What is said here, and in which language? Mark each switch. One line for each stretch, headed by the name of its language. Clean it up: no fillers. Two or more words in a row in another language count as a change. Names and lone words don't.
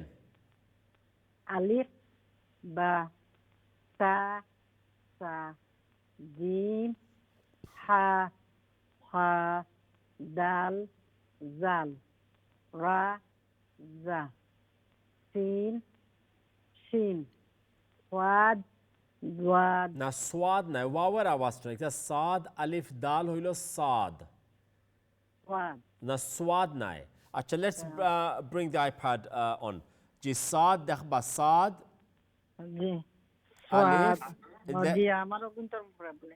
Arabic: الف با تا ثا جیم حا خا دال ذال را زا سین شین صاد ضاد.
Bangla: না সোয়াদ নাই, ওয়াওয়ের আওয়াজটা এটা সাদ আলিফ দাল হইল সাদ,
Arabic: صاد.
Bangla: না সোয়াদ নাই. আচ্ছা
English: Let's bring the iPad on.
Bangla: জি সাদ দেখবা সাদ
Urdu: جی
Bangla: আলিফ جی আমারও কিন্তু প্রবলেম.